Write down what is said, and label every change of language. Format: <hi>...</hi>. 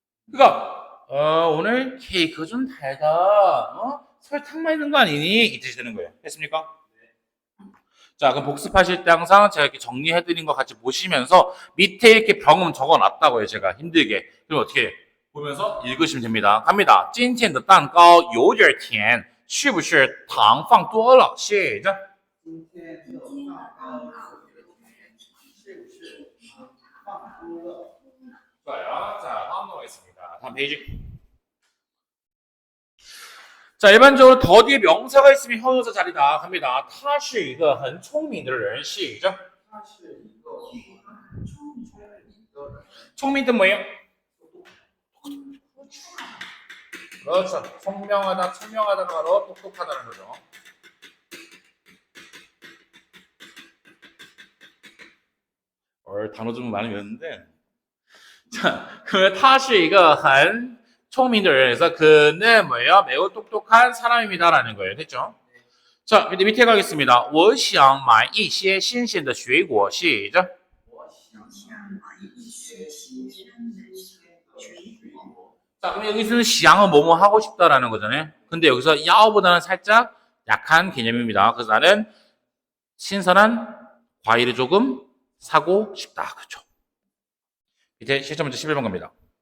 <ko>그러니까 오늘 케이크 좀 달다. 설탕만 있는 거 아니니? 이 뜻이 되는 거예요. 됐습니까? 자, 그럼 복습하실 때 항상 제가 이렇게 정리해드린 거 같이 보시면서 밑에 이렇게 병음 적어놨다고요. 제가 힘들게. 그럼 어떻게 보면서 읽으시면 됩니다. 갑니다.</ko> <zh>今天的蛋糕有点甜，是不是糖放多了？写着。今天的蛋糕是不是放多了？</zh> <ko>좋아요. 자, 다음 넘어가겠습니다. 다음 페이지. 자, 일반적으로 더 뒤에 명사가 있으면 형용사 자리다 합니다.</ko> <zh>他是一个很聪明的人.</zh> <ko>시작.</ko> <zh>他是一个很聪明的人。聪明</zh> <ko>뜻 뭐예요? 그렇죠. 聪명하다,聪명하다가 바로 똑똑하다는 거죠. 단어 좀 많이 외웠는데. 자, 그</ko> <zh>他是一个很聪明的人.</zh> <ko>그래서 그는 뭐예요? 매우 똑똑한 사람입니다라는 거예요. 됐죠? 자, 밑에 가겠습니다.</ko> <zh>我想买一些新鲜的水果.</zh> <ko>시작.</ko> <zh>我想我想买一些新鲜的水果。</zh> <ko>자, 그럼 여기서는 시향은 뭐뭐 하고 싶다라는 거잖아요. 근데 여기서 야오보다는 살짝 약한 개념입니다. 그래서 나는 신선한 과일을 조금 사고 싶다. 그렇죠. 밑에 실전 문제 11번 갑니다.</ko>